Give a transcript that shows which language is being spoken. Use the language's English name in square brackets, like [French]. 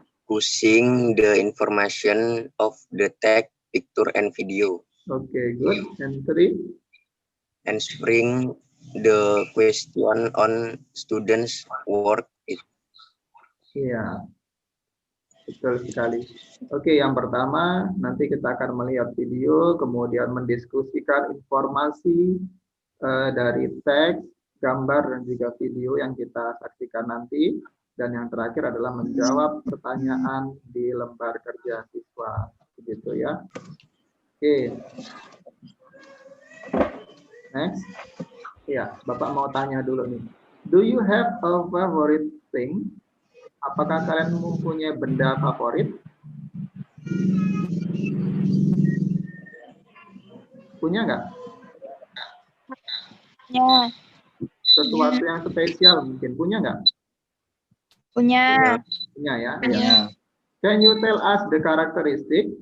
[English] Discussing the information of the text, picture, and video. Okay, good. And 3. Answering the question on students' work. [Indonesian] Iya, betul sekali. Oke, yang pertama nanti kita akan melihat video, kemudian mendiskusikan informasi dari teks, gambar, dan juga video yang kita saksikan nanti. Dan yang terakhir adalah menjawab pertanyaan di lembar kerja siswa. Begitu ya. Oke. Next. Ya, Bapak mau tanya dulu nih. [English] Do you have a favorite thing? [Indonesian] Apakah kalian mempunyai benda favorit? Punya nggak? Ya. Sesuatu yang spesial mungkin. Punya nggak? Punya. Punya ya. Punya. Ya. [English] Can you tell us the characteristic?